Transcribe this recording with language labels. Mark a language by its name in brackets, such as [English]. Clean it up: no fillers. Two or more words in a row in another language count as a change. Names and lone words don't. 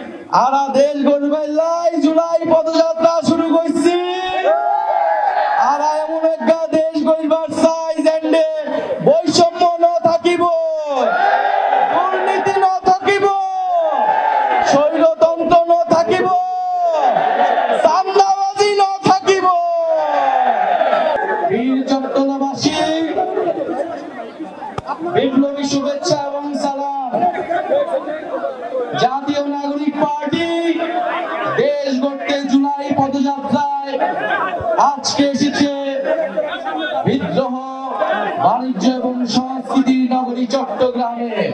[Chittagonian] আরা দেশ গড়বাইলাই জুলাই পদযাত্রা শুরু করছি। আরা এমন একটা দেশ গড়বার চাই যেন্ডে বৈষম্য ন থাকিব, দুর্নীতি ন থাকিব, স্বৈরতন্ত্র ন থাকিব, চাঁদাবাজি ন থাকিব। [Bangla] বীর চট্টগ্রামবাসী বিপ্লবী শুভেচ্ছা এবং সালাম। জাতীয় নাগরিক পার্টি দেশ গড়তে জুলাই পদযাত্রায় আজকে এসেছে বিদ্রোহ বাণিজ্য এবং সংস্কৃতির নগরী চট্টগ্রামে।